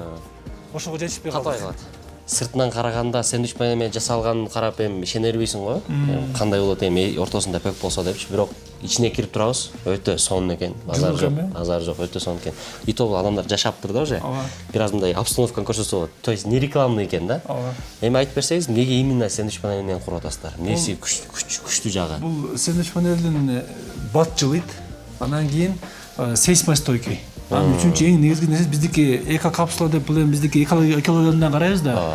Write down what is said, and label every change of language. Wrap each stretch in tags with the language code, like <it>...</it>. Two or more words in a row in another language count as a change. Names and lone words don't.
<ky>Ошого жетишпей калды. Катай калат. Сыртынан караганда сэндвич менен жасалганын карап эми ишенербейсиң го. Кандай болот эми ортосунда пөк болсо депчи, бирок ичине кирип турабыз. Өтө сонун экен. Базар жок, өтө сонун экен.</ky> <ru>И то</ru> <ky>адамдар жашаптыр да уже. Бир аз мындай обстановканы көрсөтсө болот.</ky> <ru>То есть не рекламный</ru> <ky>экен да. Эми айтып берсеңиз, эмнеге именно сэндвич менен куруп атасыздар? Эмнеси күчтүү жагы? Бул сэндвич панелдин бат жылыйт. Анан кийин сейсмостойкий. Үчүнчү эң негизги нерсе биздики эко капсула деп, бул эми биздики экологиядан карайбыз да.</ky>